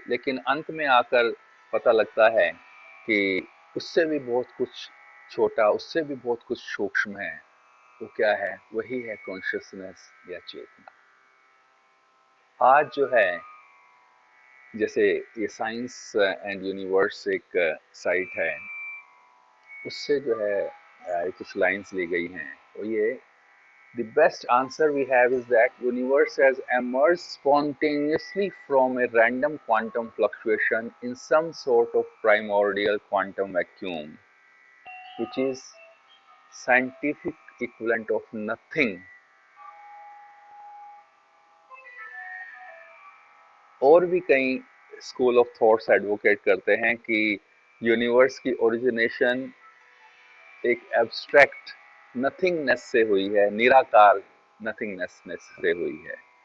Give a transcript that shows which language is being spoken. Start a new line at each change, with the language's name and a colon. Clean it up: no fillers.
Hindi: लेकिन अंत में आकर पता लगता है कि उससे भी बहुत कुछ छोटा, उससे भी बहुत कुछ सूक्ष्म है। वो क्या है? वही है कॉन्शियसनेस या चेतना। आज जो है जैसे ये साइंस एंड यूनिवर्स एक साइट है, उससे जो है कुछ लाइंस ली गई हैं। वो ये:
English: The best answer we have is that universe has emerged spontaneously from a random quantum fluctuation in some sort of primordial quantum vacuum, which is scientific equivalent of nothing.
Hindi: और भी कई स्कूल ऑफ थॉट्स एडवोकेट करते हैं कि universe की origination एक abstract nothingness से हुई है, निराकार नथिंगनेस से हुई है।